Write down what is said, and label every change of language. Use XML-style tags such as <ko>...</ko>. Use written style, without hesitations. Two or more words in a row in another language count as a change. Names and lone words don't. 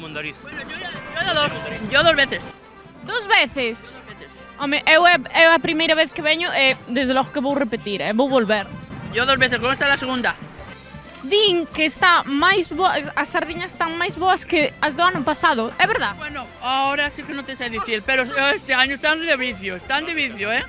<es>Yo dos veces. Dos veces?</es> <gl>Home, eu é a primeira vez que veño e desde logo que vou repetir, vou volver.</gl> <es>Yo dos veces, ¿cómo está la segunda?</es> <gl>Din que está máis boas, as sardiñas están máis boas que as do ano pasado, é verdad?</gl> <es>Bueno, ahora sí que no te sé decir, pero este año están de vicio, ¿eh?</es>